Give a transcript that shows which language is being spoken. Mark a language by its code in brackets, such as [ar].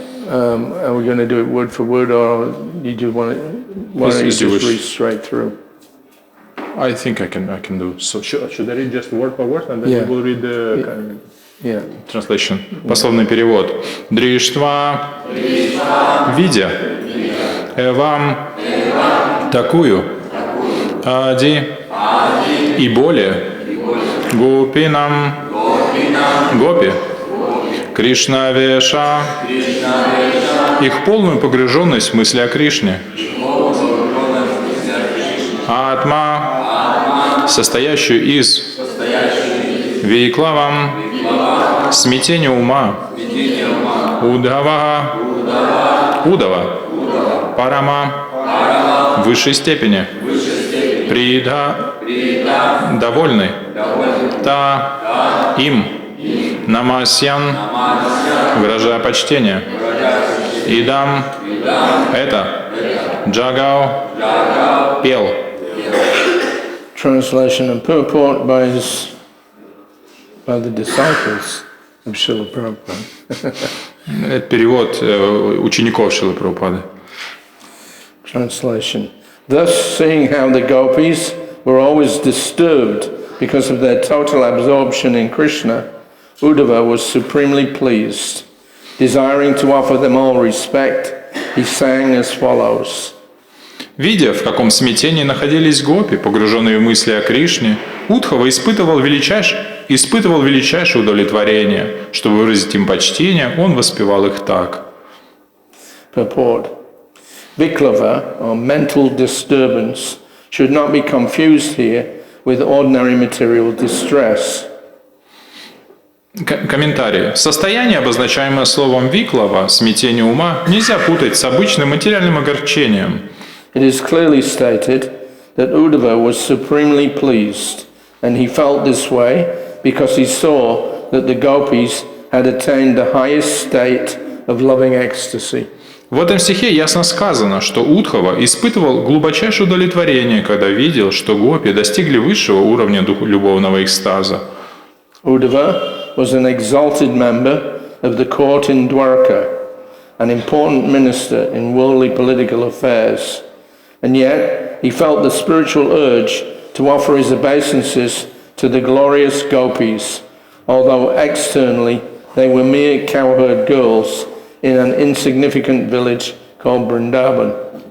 [en] are we going to do it word for word, or you do want it? Why don't you As you just wish. read straight through? I think I can do. So should I read just word by word, and then Yeah. we will read the Yeah. translation. [ru] Пословный перевод. Дриштва, видя, эвам, такую, ади, и более, гопинам, гопи, Кришна Веша, их полную погруженность в мысли о Кришне, Атма, состоящую из Вейклавам, смятение ума, Удава, Парама, в высшей степени, Придха, довольный, Та, им, Намасьян, выражая почтение, Идам, это, Джагау, пел. [en] Translation and purport by the disciples of Srila Prabhupada. [ru] Это перевод учеников Шрилы Прабхупады. [en] Translation. Thus, seeing how the gopis were always disturbed because of their total absorption in Krishna, Uddhava was supremely pleased. Desiring to offer them all respect, he sang as follows. [ru] Видя, в каком смятении находились гопи, погруженные в мысли о Кришне, Удхава испытывал величайшее удовлетворение. Чтобы выразить им почтение, он воспевал их так. [en] Purport. Viklava, or mental disturbance, should not be confused here with ordinary material distress. [ru] Комментарий. Состояние, обозначаемое словом «виклава», смятение ума, нельзя путать с обычным материальным огорчением. [en] It is clearly stated that Uddhava was supremely pleased, and he felt this way because he saw that the gopis had attained the highest state of loving ecstasy. [ru] В этом стихе ясно сказано, что Удхава испытывал глубочайшее удовлетворение, когда видел, что гопи достигли высшего уровня любовного экстаза. [en] Uddhava was an exalted member of the court in Dwarka, an important minister in worldly political affairs, and yet he felt the spiritual urge to offer his obeisances to the glorious gopis, although externally they were mere cowherd girls in an insignificant village called Vrindavan.